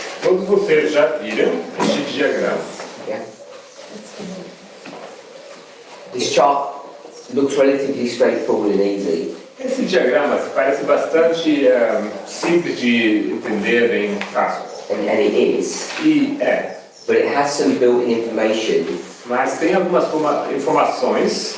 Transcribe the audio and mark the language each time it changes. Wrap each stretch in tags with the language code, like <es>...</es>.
<pt>Todos vocês já viram este diagrama.</pt> <en>Yeah. This chart looks relatively straightforward and easy.</en> <pt>Esse diagrama parece bastante simples de entender, bem fácil.</pt> <en>And it is.</en> <pt>E é.</pt> <en>But it has some built-in information</en> <pt>Mas tem algumas informações</pt>